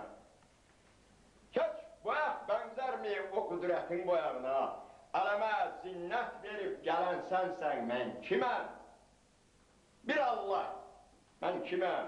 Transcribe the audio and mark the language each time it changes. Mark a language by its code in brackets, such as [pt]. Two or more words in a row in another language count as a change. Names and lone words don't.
[tr] Hiç bu ayak benzer mi o kudretin bu ayağına? [az] aləmə zinnət verib gələn sənsən, mən kiməm? Bir Allah, mən kiməm?